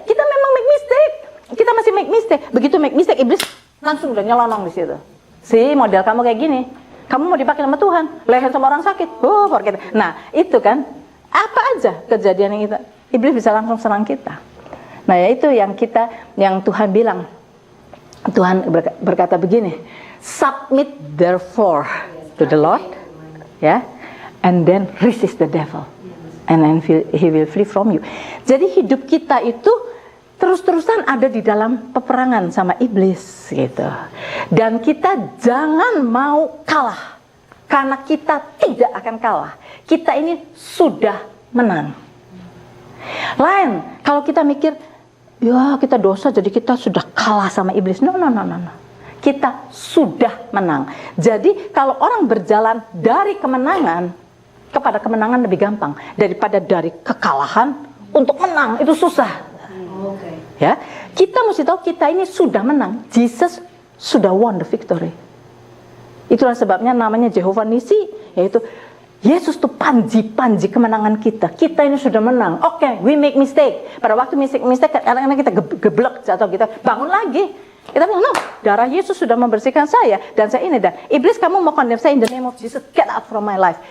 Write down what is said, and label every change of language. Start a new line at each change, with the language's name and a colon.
Indonesian: Kita memang make mistake, kita masih make mistake. Begitu make mistake, iblis langsung udah nyelonong di situ. Si model kamu kayak gini, kamu mau dipakai sama Tuhan, leher sama orang sakit, forget. Nah itu kan apa aja kejadian yang kita iblis bisa langsung serang kita. Nah, yaitu yang Tuhan bilang. Tuhan berkata begini,
English: submit therefore to the Lord, ya, and then resist the devil, and then he will flee from you.
Indonesian: Jadi hidup kita itu terus-terusan ada di dalam peperangan sama iblis gitu. Dan kita jangan mau kalah, karena kita tidak akan kalah. Kita ini sudah menang. Lain kalau kita mikir, ya kita dosa jadi kita sudah kalah sama iblis. No. Kita sudah menang. Jadi kalau orang berjalan dari kemenangan kepada kemenangan lebih gampang daripada dari kekalahan untuk menang, itu susah. Ya, kita mesti tahu kita ini sudah menang.
English: Jesus sudah won the victory.
Indonesian: Itulah sebabnya namanya Jehovah Nisi, yaitu Yesus tuh panji kemenangan kita. Kita ini sudah menang. Oke,
English: we make mistake.
Indonesian: Pada waktu mistake kadang-kadang kita geblek atau kita bangun lagi. Kita bilang, no, darah Yesus sudah membersihkan saya dan saya ini, dan iblis kamu mau condemn saya
English: in the name of Jesus, get out from my life.